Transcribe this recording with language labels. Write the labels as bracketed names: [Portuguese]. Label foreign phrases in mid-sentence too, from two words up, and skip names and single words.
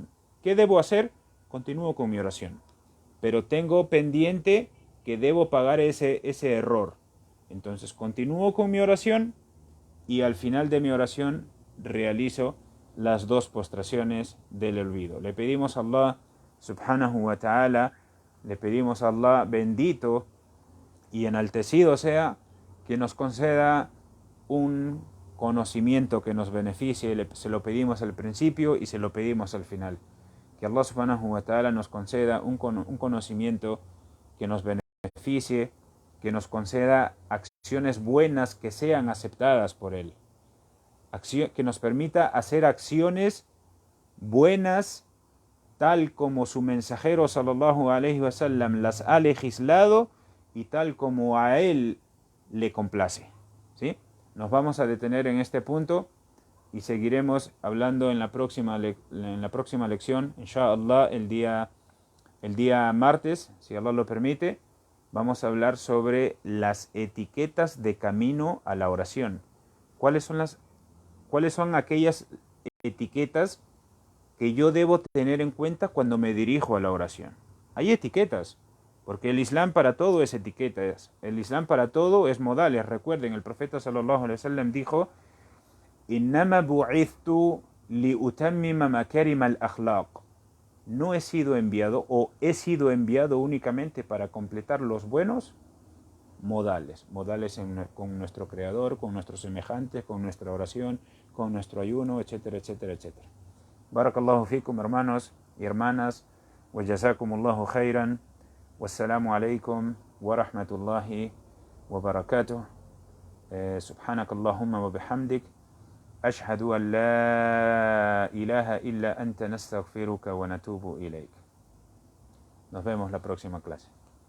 [Spanish] ¿Qué debo hacer? Continúo con mi oración. Pero tengo pendiente que debo pagar ese error. Entonces continúo con mi oración y al final de mi oración realizo las 2 postraciones del olvido. Le pedimos a Allah [Arabic] سبحانه وتعالى, [Spanish] le pedimos a Allah bendito y enaltecido sea, que nos conceda un conocimiento que nos beneficie. Se lo pedimos al principio y se lo pedimos al final. Que Allah [Arabic] سبحانه وتعالى [Spanish] nos conceda un conocimiento que nos beneficie, que nos conceda acciones buenas que sean aceptadas por Él. Que nos permita hacer acciones buenas tal como su mensajero [Arabic] صلى الله عليه وسلم [Spanish] las ha legislado y tal como a Él le complace. ¿Sí? Nos vamos a detener en este punto y seguiremos hablando en la próxima lección, inshallah, el día martes, si Allah lo permite. Vamos a hablar sobre las etiquetas de camino a la oración. ¿Cuáles son aquellas etiquetas que yo debo tener en cuenta cuando me dirijo a la oración? Hay etiquetas, porque el Islam para todo es etiquetas. El Islam para todo es modales. Recuerden, el profeta [Arabic] صلى الله عليه وسلم dijo: إنما بعثت لأتمم مكارم الأخلاق. [Spanish] No he sido enviado, o he sido enviado únicamente para completar los buenos modales con nuestro Creador, con nuestros semejantes, con nuestra oración, con nuestro ayuno, etcétera, etcétera, etcétera. [Arabic] بارك الله فيكم, [Spanish] hermanos y hermanas, [Arabic] وجزاكم الله خيرا والسلام عليكم ورحمة الله وبركاته. سبحانك اللهم وبحمدك أشهد أن لا إله إلا أنت نستغفرك ونتوب إليك. [Spanish] Nos vemos la próxima clase.